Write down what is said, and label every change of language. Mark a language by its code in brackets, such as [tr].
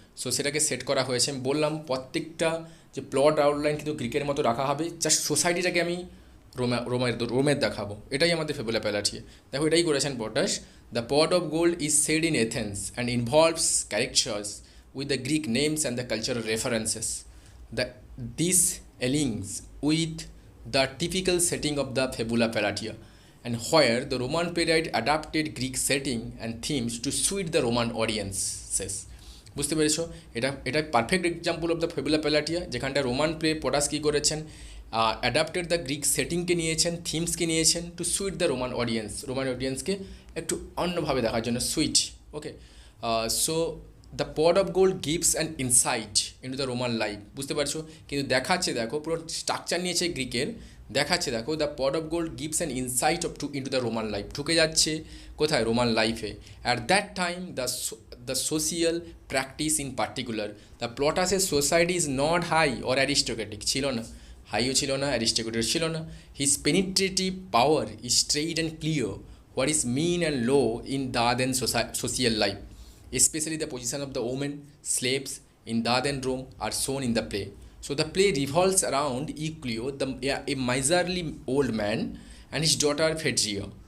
[bn] So সেটাকে set করা হয়েছে। আমি বললাম প্রত্যেকটা যে প্লট আউটলাইন কিন্তু গ্রিকের মতো রাখা হবে, জাস্ট সোসাইটিটাকে আমি রোমের দেখাবো। এটাই আমাদের ফেবুলা প্যালিয়েটা। দেখো এটাই করেছেন পটাস। [en] The pot of gold is set in Athens and involves characters with the Greek names and the cultural references. This aligns with the typical setting of the Fabula Paliata, and where the Roman playwright adapted Greek setting and themes to suit the Roman audiences. [bn] বুঝতে পেরেছো? এটা [en] perfect example of the [bn] ফেবুলা প্যালিয়েটা, যেখানটা Roman play পটাস কী করেছেন, adapted the Greek সেটিংকে নিয়েছেন, থিমসকে নিয়েছেন, two sweet the Roman অডিয়েন্সকে একটু অন্যভাবে দেখার জন্য, sweet, okay. [en] So the pot of gold gives an insight into the Roman life. [bn] বুঝতে পারছো? কিন্তু দেখাচ্ছে, দেখো পুরো স্ট্রাকচার নিয়েছে গ্রিকের, দেখাচ্ছে দেখো [en] The pot of gold gives an insight of into the Roman life. [bn] ঢুকে যাচ্ছে কোথায়? রোমান লাইফে। [en] at that time the social practice in particular, the প্লটাসের society is not high or aristocratic, [bn] ছিল না, হাইও ছিল না, অ্যারিস্টোক্রেটিক ছিল না। [en] His penetrative power is straight and clear what is mean and low in the then social life, especially the position of the women, slaves in the then Rome are shown in the play. So the play revolves around Euclio, a miserly old man, and his daughter Phaedria.